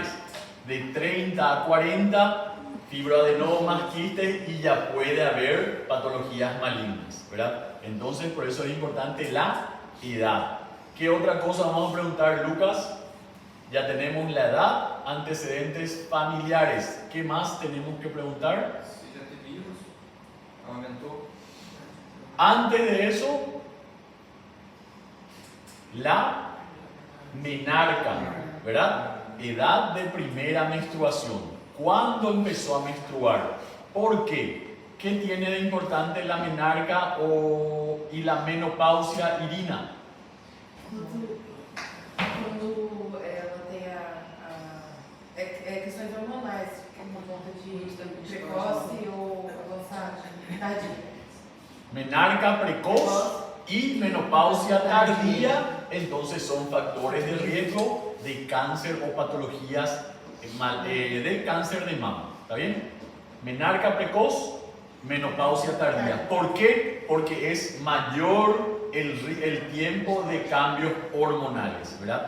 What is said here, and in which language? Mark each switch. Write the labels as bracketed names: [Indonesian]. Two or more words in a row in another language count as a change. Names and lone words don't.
[Spanish] De 30 a 40, fibroadenomas, quistes, y ya puede haber patologías malignas, ¿verdad? Entonces, por eso es importante la edad. ¿Qué otra cosa vamos a preguntar, Lucas? Ya tenemos la edad, antecedentes familiares. ¿Qué más tenemos que preguntar? [Portuguese] Se já teve vírus, aumentou. [Spanish] Antes de eso, la menarca, ¿verdad? Edad de primera menstruación. ¿Cuándo empezó a menstruar? ¿Por qué? ¿Qué tiene de importante la menarca y la menopausia, Irina? [Portuguese] Quando ela tem questões hormonais, por conta de precoce ou avançada, tardia. [Spanish] Menarca precoz y menopausia tardía, entonces son factores de riesgo de cáncer o patologías del cáncer de mama. ¿Está bien? Menarca precoz, menopausia tardía. ¿Por qué? Porque es mayor el tiempo de cambios hormonales, ¿verdad?